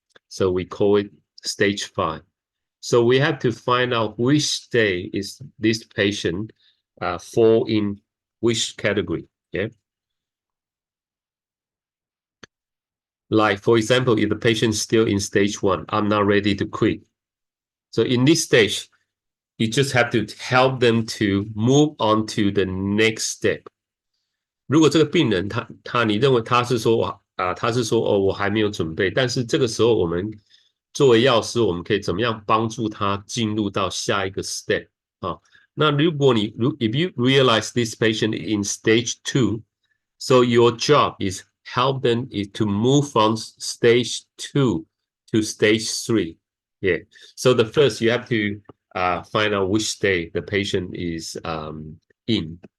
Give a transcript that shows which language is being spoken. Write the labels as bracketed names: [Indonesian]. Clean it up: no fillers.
[English] So we call it stage 5. So we have to find out which stage is this patient fall in which category. Yeah. Like, for example, if the patient is still in stage 1, I'm not ready to quit. So in this stage, you just have to help them to move on to the next step. [Chinese] 如果这个病人你认为他是说哦我还没有准备，但是这个时候我们作为药师，我们可以怎么样帮助他进入到下一个 step 啊？ [English] 那if you realize this patient in stage 2, so your job is help them is to move from stage 2 to stage 3. Yeah. So the first you have to find out which stage the patient is in.